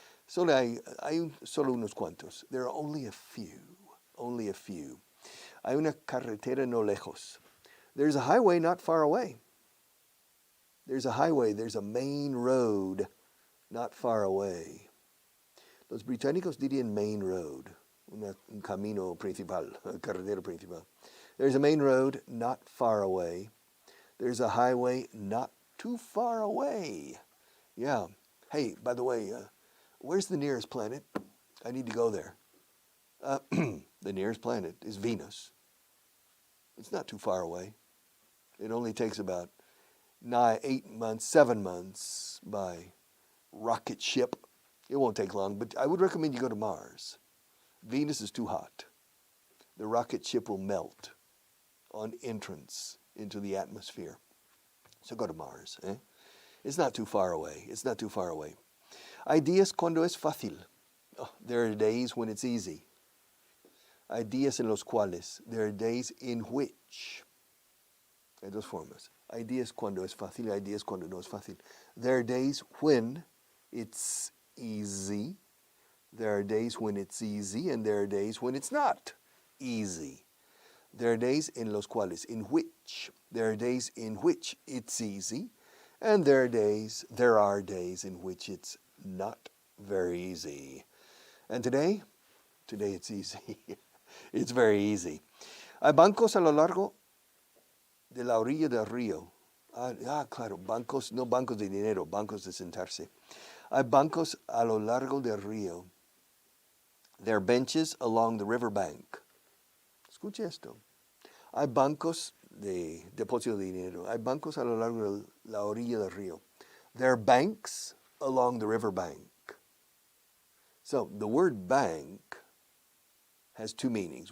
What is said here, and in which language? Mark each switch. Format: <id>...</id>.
<es>Solo hay solo unos cuantos.</es> <en>There are only a few. Only a few.</en> <es>Hay una carretera no lejos.</es> <en>There's a highway not far away. There's a highway, there's a main road not far away.</en> <es>Los británicos dirían</es> <en>main road.</en> <es>Un camino principal, carretera principal.</es> <en>There's a main road not far away. There's a highway not too far away. Yeah. Hey, by the way, where's the nearest planet? I need to go there. The nearest planet is Venus. It's not too far away. It only takes about 8 months, 7 months by rocket ship. It won't take long, but I would recommend you go to Mars. Venus is too hot. The rocket ship will melt on entrance into the atmosphere. So go to Mars. It's not too far away. It's not too far away.</en> <es>Hay días cuando es fácil.</es> <en>Oh, there are days when it's easy.</en> <es>Hay días en los cuales.</es> <en>There are days in which.</en> <es>Hay dos formas. Hay días cuando es fácil. Hay días cuando no es fácil.</es> <en>There are days when it's easy. There are days when it's easy, and there are days when it's not easy. There are days</en> <es>en los cuales,</es> <en>in which. There are days in which it's easy, and there are days in which it's not very easy. And today it's easy. It's very easy.</en> <es>Hay bancos a lo largo de la orilla del río. Claro, bancos, no bancos de dinero, bancos de sentarse. Hay bancos a lo largo del río.</es> <en>There are benches along the riverbank.</en> <es>Escuche esto. Hay bancos de depósito de dinero. Hay bancos a lo largo de la orilla del río.</es> <en>There are banks along the riverbank. So the word bank has 2 meanings.</en>